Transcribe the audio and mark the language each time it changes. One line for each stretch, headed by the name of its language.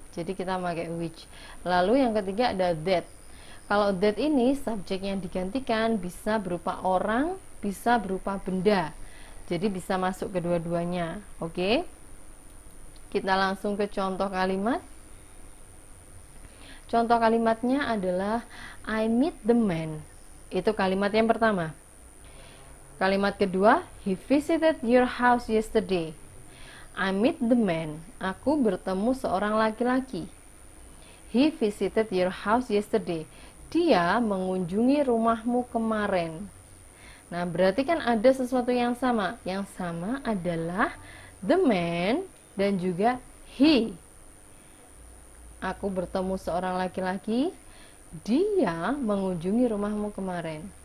Indonesian: Jadi kita pakai which. Lalu yang ketiga ada that. Kalau that ini subjek yang digantikan bisa berupa orang, bisa berupa benda. Jadi bisa masuk kedua-duanya. Oke. Kita langsung ke contoh kalimat. Contoh kalimatnya adalah
English: I meet the man.
Indonesian: Itu kalimat yang pertama. Kalimat kedua,
English: he visited your house yesterday. I meet the man.
Indonesian: Aku bertemu seorang laki-laki.
English: He visited your house yesterday.
Indonesian: Dia mengunjungi rumahmu kemarin. Nah, berarti kan ada sesuatu yang sama. Yang sama adalah
English: the man
Indonesian: dan juga he. Aku bertemu seorang laki-laki. Dia mengunjungi rumahmu kemarin.